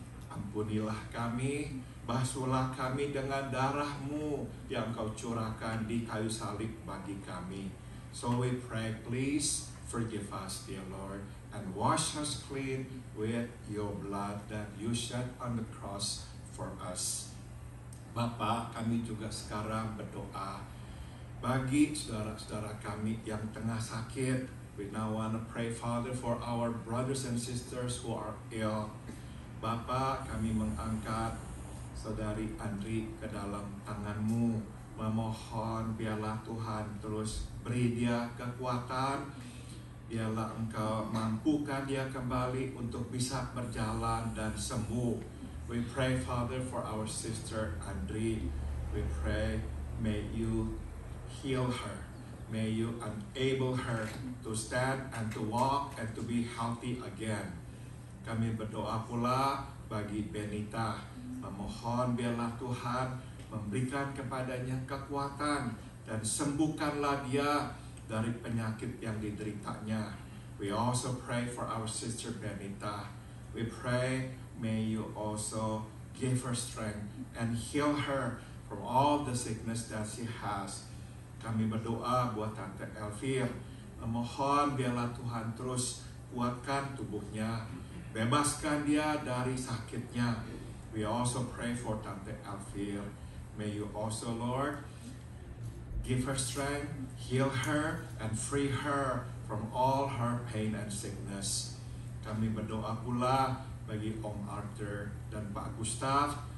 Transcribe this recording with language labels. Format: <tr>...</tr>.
<id>Ampunilah kami, basuhlah kami dengan darah-Mu yang Kau curahkan di kayu salib bagi kami.</id> <en>So we pray, please forgive us, dear Lord, and wash us clean with your blood that you shed on the cross for us.</en> <id>Bapa, kami juga sekarang berdoa bagi saudara-saudara kami yang tengah sakit.</id> <en>We now want to pray, Father, for our brothers and sisters who are ill.</en> <id>Bapa, kami mengangkat Saudari Andri ke dalam tangan-Mu. Memohon biarlah Tuhan terus beri dia kekuatan. Biarlah Engkau mampukan dia kembali untuk bisa berjalan dan sembuh.</id> <en>We pray, Father, for our sister Andri. We pray, may you heal her. may you enable her to stand and to walk and to be healthy again.</en> <id>Kami berdoa pula bagi Benita, memohon biarlah Tuhan memberikan kepadanya kekuatan dan sembuhkanlah dia dari penyakit yang dideritanya.</id> <en>We also pray for our sister Benita. We pray, may you also give her strength and heal her from all the sickness that she has.</en> <id>Kami berdoa buat Tante Elvir, memohon biarlah Tuhan terus kuatkan tubuhnya, bebaskan dia dari sakitnya.</id> <en>We also pray for Tante Elvir. May you also, Lord, give her strength, heal her, and free her from all her pain and sickness.</en> <id>Kami berdoa pula bagi Om Arthur dan Pak Gustav.</id>